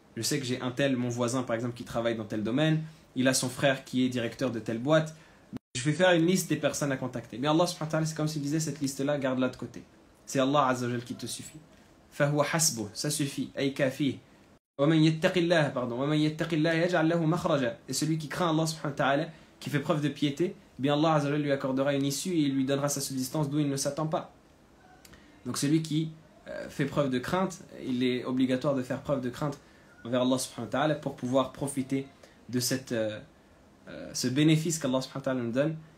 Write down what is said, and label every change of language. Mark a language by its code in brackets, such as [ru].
[fr] Je sais que j'ai un tel, mon voisin par exemple, qui travaille dans tel domaine, il a son frère qui est directeur de telle boîte. Je vais faire une liste des personnes à contacter. Mais Allah subhanahu wa ta'ala, c'est comme s'il disait cette liste-là, garde-la de côté. C'est Allah azza wa jal qui te suffit. [ar] فهو حسبه, [fr] ça suffit, [ar] أي كافيه. ومن يتق الله, ومن يتق الله يجعل له مخرجا. [fr] Et celui qui craint Allah subhanahu wa ta'ala, qui fait preuve de piété, bien Allah azza wa jal lui accordera une issue et il lui donnera sa subsistance d'où il ne s'attend pas. Donc celui qui fait preuve de crainte, il est obligatoire de faire preuve de crainte envers Allah subhanahu wa ta'ala pour pouvoir profiter de ce bénéfice qu'Allah subhanahu wa ta'ala nous donne.